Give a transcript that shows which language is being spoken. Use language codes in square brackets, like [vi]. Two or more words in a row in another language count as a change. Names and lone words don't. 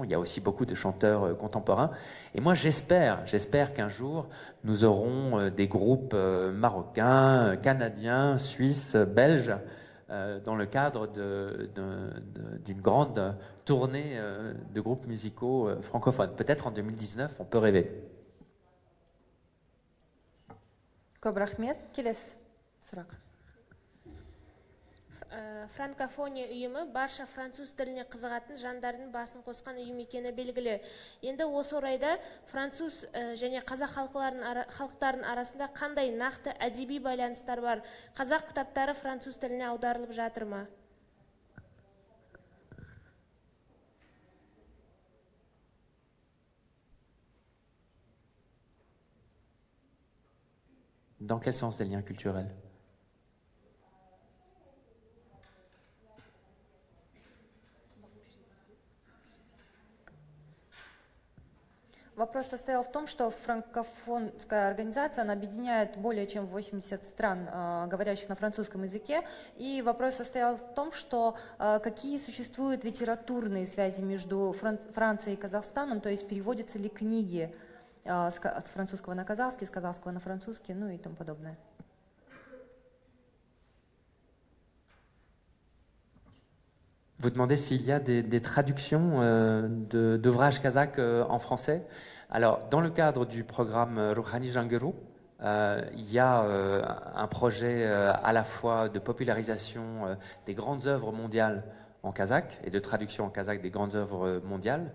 [fr] Il y a aussi beaucoup de chanteurs contemporains. Et moi, j'espère qu'un jour, nous aurons des groupes marocains, canadiens, suisses, belges, dans le cadre d'une grande tournée de groupes musicaux francophones. Peut-être en 2019, on peut rêver. [kk] Көп рахмет. Келесі сұрақ. Франкофония ұйымы барша француз тіліне қызығатын жандардың басын қосқан ұйым екені белгілі. Енді осы орайда француз және қазақ халықтарының арасында қандай нақты әдеби байланыстар бар? Қазақ кітаптары француз тіліне аударылып жатыр ма? [fr] Dans quel sens des liens culturels? [ru] Вопрос состоял в том, что франкофонская организация, она объединяет более чем 80 стран, говорящих на французском языке. И вопрос состоял в том, что какие существуют литературные связи между Францией и Казахстаном, то есть переводятся ли книги с французского на казахский, с казахского на французский, ну и тому подобное. [fr] Vous demandez s'il y a des traductions d'ouvrages kazakhs en français. Alors, dans le cadre du programme Ruhani Jangeru, il y a un projet à la fois de popularisation des grandes œuvres mondiales en kazakh et de traduction en kazakh des grandes œuvres mondiales.